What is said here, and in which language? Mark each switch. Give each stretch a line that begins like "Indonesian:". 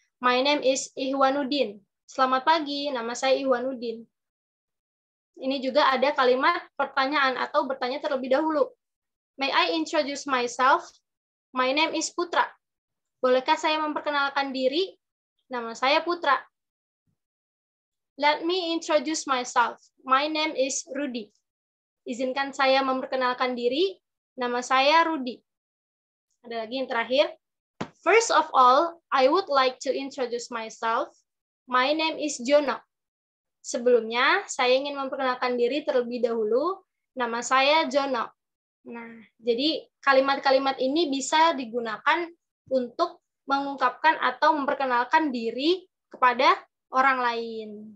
English: My name is Ihwanuddin.
Indonesian: Selamat pagi, nama saya Ihwanuddin. Ini juga ada kalimat pertanyaan atau bertanya terlebih dahulu.
English: May I introduce myself? My name is Putra.
Indonesian: Bolehkah saya memperkenalkan diri? Nama saya Putra.
English: Let me introduce myself. My name is Rudy.
Indonesian: Izinkan saya memperkenalkan diri. Nama saya Rudy. Ada lagi yang terakhir.
English: First of all, I would like to introduce myself. My name is Jono.
Indonesian: Sebelumnya, saya ingin memperkenalkan diri terlebih dahulu. Nama saya Jono. Nah, jadi kalimat-kalimat ini bisa digunakan untuk mengungkapkan atau memperkenalkan diri kepada orang lain.